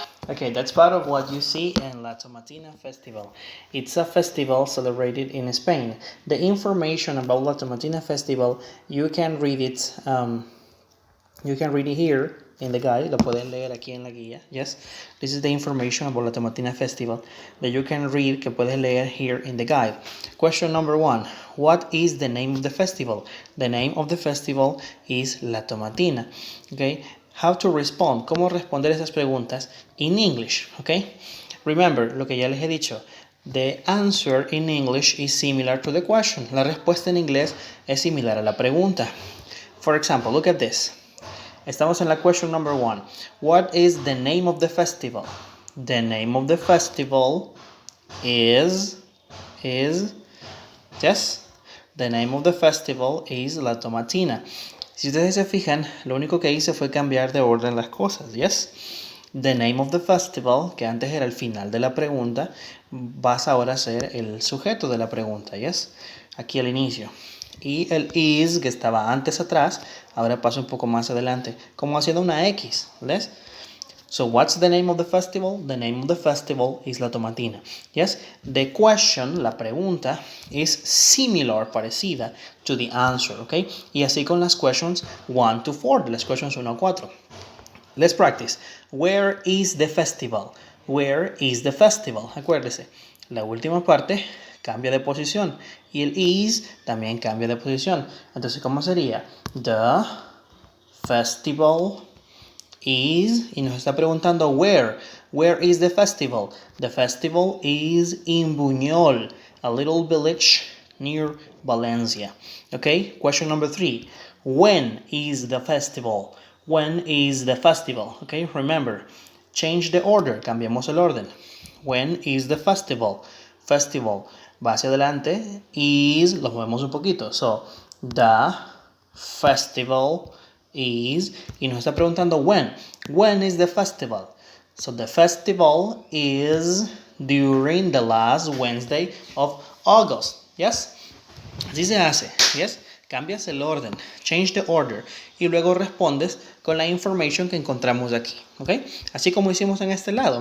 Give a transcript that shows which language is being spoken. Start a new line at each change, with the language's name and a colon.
English: Okay, that's part of what you see in La Tomatina Festival. It's a festival celebrated in Spain. The information about La Tomatina Festival, you can read it. You can read it here in the guide.
Spanish: Lo pueden leer aquí en la guía.
English: Yes, this is the information about La Tomatina Festival that you can read.
Spanish: Que puedes leer
English: here in the guide. Question number 1. What is the name of the festival? The name of the festival is La Tomatina. Okay. How to respond,
Spanish: cómo responder esas preguntas
English: in English, okay? Remember,
Spanish: lo que ya les he dicho,
English: the answer in English is similar to the question.
Spanish: La respuesta en inglés es similar a la pregunta.
English: For example, look at this.
Spanish: Estamos en la
English: question number 1. What is the name of the festival? The name of the festival is, yes? The name of the festival is La Tomatina.
Spanish: Si ustedes se fijan, lo único que hice fue cambiar de orden las cosas, ¿yes?
English: The name of the festival,
Spanish: que antes era el final de la pregunta, vas ahora a ser el sujeto de la pregunta, ¿yes? Aquí al inicio. Y el is, que estaba antes atrás, ahora pasa un poco más adelante, como haciendo una X, ¿ves?
English: So what's the name of the festival? The name of the festival is La Tomatina. Yes, the question,
Spanish: la pregunta,
English: is similar,
Spanish: parecida,
English: to the answer, okay?
Spanish: Y así con las questions 1 to 4, las questions 1 a 4.
English: Let's practice. Where is the festival? Where is the festival?
Spanish: Acuérdese, la última parte cambia de posición y el is también cambia de posición. Entonces, ¿cómo sería?
English: The festival is,
Spanish: y nos está preguntando where.
English: Where is the festival? The festival is in Buñol, a little village near Valencia. Okay, question number 3. When is the festival? When is the festival? Okay, remember, change the order,
Spanish: cambiamos el orden.
English: When is the festival?
Spanish: Festival va hacia adelante, is, lo movemos un poquito.
English: So, the festival is,
Spanish: y nos está preguntando when.
English: When is the festival? So the festival is during the last Wednesday of August.
Spanish: Yes? Así se hace. Yes? Cambias el orden.
English: Change the order.
Spanish: Y luego respondes con la information que encontramos aquí. ¿Ok? Así como hicimos en este lado.